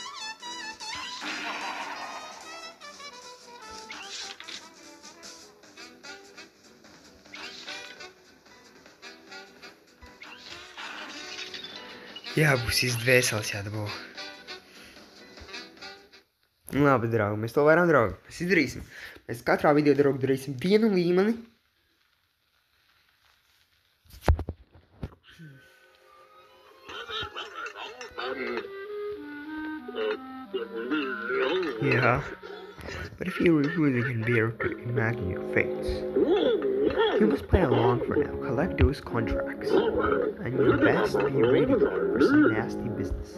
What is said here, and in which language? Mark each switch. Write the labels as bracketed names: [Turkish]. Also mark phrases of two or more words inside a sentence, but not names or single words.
[Latvian] Jā, būs dvēseles jādabū. Labi, draugi, mēs to varam, draugi. Mēs izdarīsim. Mēs katrā video, draugi, darīsim vienu līmeni. [English] Yeah, but if you really can bear to imagine your fates, you must play along for now, collect those contracts, and your best be ready for some nasty business.